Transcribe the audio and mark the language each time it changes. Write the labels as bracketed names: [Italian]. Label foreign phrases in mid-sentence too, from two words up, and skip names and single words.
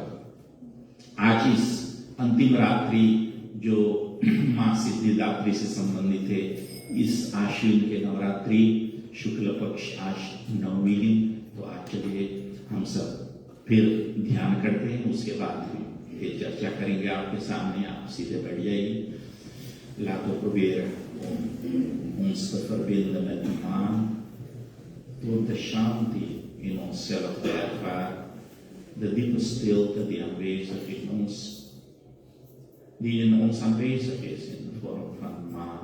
[Hindi] आज इस अंतिम रात्रि जो माँ सिद्धिदात्री से संबंधित है, इस आश्विन के नवरात्रि शुक्ल पक्ष आज नवमी है, तो आज चलिए हम सब फिर ध्यान करते हैं, उसके बाद फिर चर्चा करेंगे आपके सामने। आप सीधे बैठ जाइए। [Dutch] लातो probeer ons te verbinden met de maan door de shanti in onszelf te ervaren, de diepe stilte die aanwezig is in de vorm van maan.